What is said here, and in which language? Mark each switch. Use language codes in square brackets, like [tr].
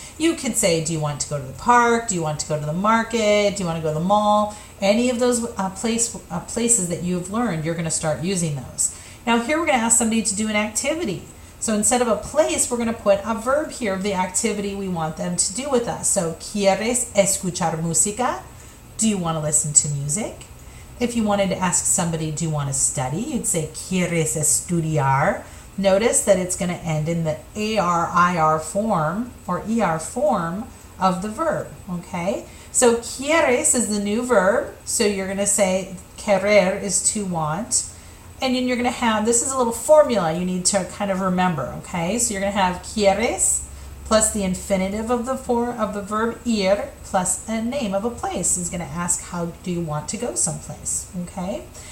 [en] You could say, do you want to go to the park? Do you want to go to the market? Do you want to go to the mall? Any of those places that you've learned, you're going to start using those. Now, here we're going to ask somebody to do an activity. So, instead of a place, we're going to put a verb here of the activity we want them to do with us. So, [es] ¿quieres escuchar música? [en] Do you want to listen to music? If you wanted to ask somebody, do you want to study? You'd say, [es] ¿quieres estudiar? [en] Notice that it's going to end in the AR-IR form or ER form of the verb, okay? So, ¿quieres is the new verb. So, you're going to say, querer is to want. And then you're going to have, this is a little formula you need to kind of remember, okay? So, you're going to have ¿quieres? Plus the infinitive of the verb ir plus a name of a place is going to ask how do you want to go someplace, okay?